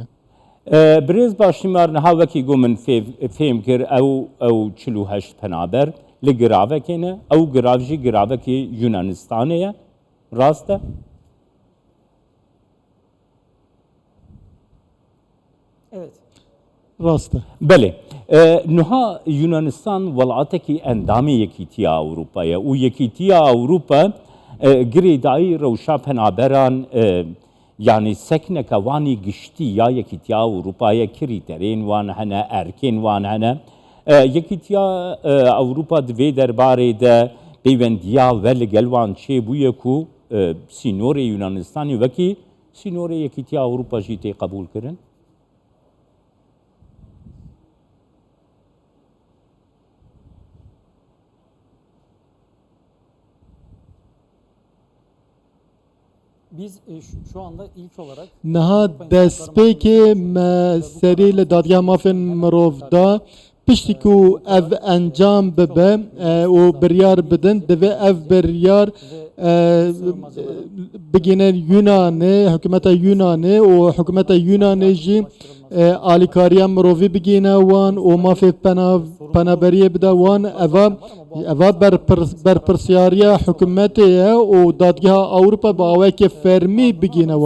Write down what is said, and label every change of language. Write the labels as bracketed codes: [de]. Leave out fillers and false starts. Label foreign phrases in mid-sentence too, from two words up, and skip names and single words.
[ku] Birêz başîmar niha wekî got min fêm kir ew 48 penaber li giravekê ne ew girav jî giravekî Yunanistanê ye rast e? Evet. rast e. [ckb] بله نها یونانستان وڵاتێکی ئەندامی یەکیتیە ئەوروپایە و یەکیتیە ئەوروپا گری دایی ڕەوشا پەنابەران یعنی سەکنەکەوانی گشتی یا یەکیتیا ئەوروپایە کریتەرێن وان هەنە ئەرکێن وان هەنە یەکیتیا ئەوروپا [ku] divê derbarê de pêwendiya ve li gel wan çê bûye ku sînorê Yunanistanê wekî sînorê yekîtiya Ewropa jî tê qebûl kirin. [tr] Biz şu anda ilk olarak [ku] Niha destpêkê me serî li dadiya mafên mirov da piştî ku ev encam bibe û biryar bidin divê ev biryar bigîne Yunanê hikûmeta Yunanê û hikûmeta Yunanê jî alîkariya mirovî bigîne wan û mafê penaberiyê bide wan eva berpirsyariya hikûmetê ye û dadgeha Ewropa bi awekê fermî bigîne wan.